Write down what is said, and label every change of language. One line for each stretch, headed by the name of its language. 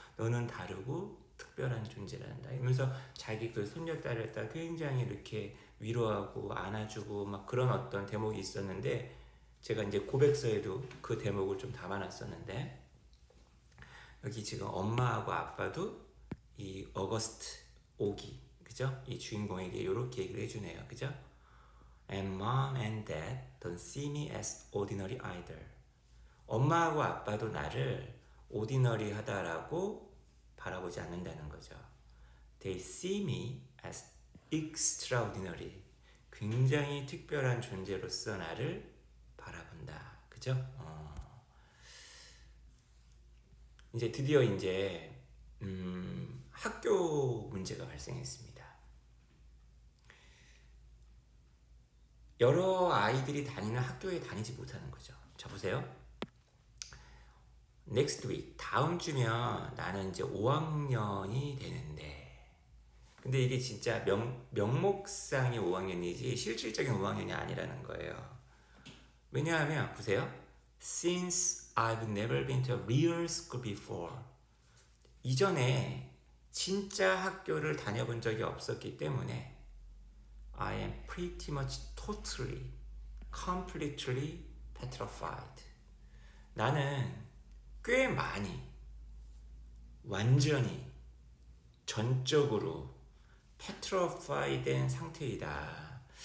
Korean: 너는 다르고 특별한 존재란다. 이러면서 자기 그 손녀딸을 다 굉장히 이렇게 위로하고 안아주고 막 그런 어떤 대목이 있었는데 제가 이제 고백서에도 그 대목을 좀 담아놨었는데 여기 지금 엄마하고 아빠도 이 어거스트 오기 그죠? 이 주인공에게 이렇게 얘기를 해주네요. 그죠?
English: And mom and dad don't see me as ordinary either.
Korean: 엄마하고 아빠도 나를 ordinary 하다라고 바라보지 않는다는 거죠.
English: They see me as extraordinary.
Korean: 굉장히 특별한 존재로서 나를 바라본다. 그죠? 이제 드디어 이제 학교 문제가 발생했습니다. 여러 아이들이 다니는 학교에 다니지 못하는 거죠. 자 보세요.
English: Next week
Korean: 다음 주면 나는 이제 5학년이 되는데 근데 이게 진짜 명목상의 5학년이지 실질적인 5학년이 아니라는 거예요. 왜냐하면 보세요.
English: Since I've never been to a real school before.
Korean: 이전에 진짜 학교를 다녀본 적이 없었기 때문에
English: I am pretty much totally, completely petrified.
Korean: 나는 꽤 많이, 완전히, 전적으로 petrified 된 상태이다.